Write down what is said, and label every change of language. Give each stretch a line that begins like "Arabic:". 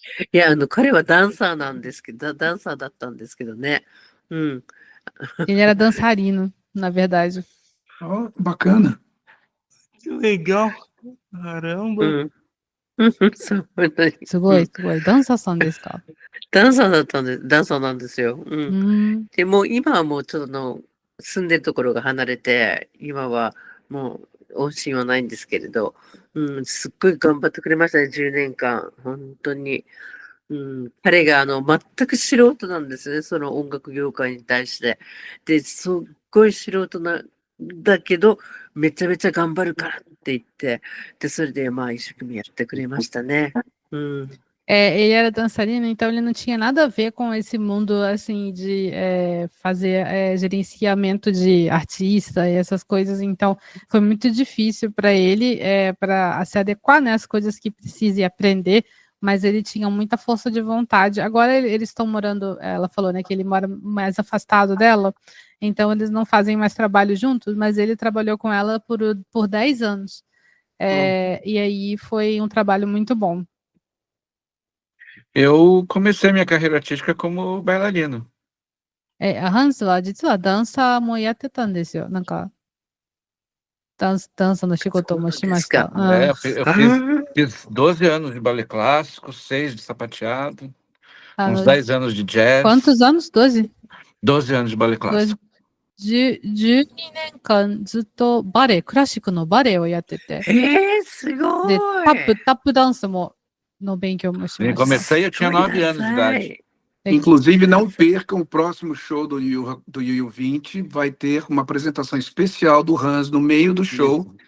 Japanese: いや、彼はダンサーなんですけど、ダンサーだったんですけどね。うん。
Portuguese: Ele era dançarino, na verdade. Ó, bacana. Que legal. Caramba.
Japanese: うん。そう、すごい、すごい。ダンサーさんですか？ダンサーだったんで、ダンサーなんですよ。で、もう今はもうちょっと住んでるところが離れて、今はもう音信はないんですけれど、すっごい頑張ってくれましたね、10年間。本当に。彼が全く素人なんですね、その音楽業界に対して。で、すっごい素人だけど、めちゃめちゃ頑張るからって言って、で、それでまあ一生懸命やってくれましたね。
Portuguese: Ele era dançarino, então ele não tinha nada a ver com esse mundo assim de fazer gerenciamento de artista e essas coisas. Então foi muito difícil para ele para se adequar, né, às coisas que precisa e aprender. Mas ele tinha muita força de vontade. Agora eles estão morando, ela falou, né, que ele mora mais afastado dela, então eles não fazem mais trabalho juntos, mas ele trabalhou com ela por 10 anos. E aí foi um trabalho muito bom. Eu comecei minha carreira artística como bailarino.
Japanese: ハンスは実はダンサーもやってたんですよ。なんか、ダンサーの仕事もしました。
Portuguese: Eu fiz 12 anos de balé clássico, 6 de sapateado, uns 10 anos de jazz. Quantos anos? 12? 12 anos de balé clássico.
Japanese: 12年間ずっとバレエ、クラシックのバレエをやってて。すごい。で、タップダンスの勉強もしました。
Portuguese: Comecei, eu tinha 9 anos de idade. Inclusive, não percam o próximo show do Yu 20. Vai ter uma apresentação especial do Hans no meio do show.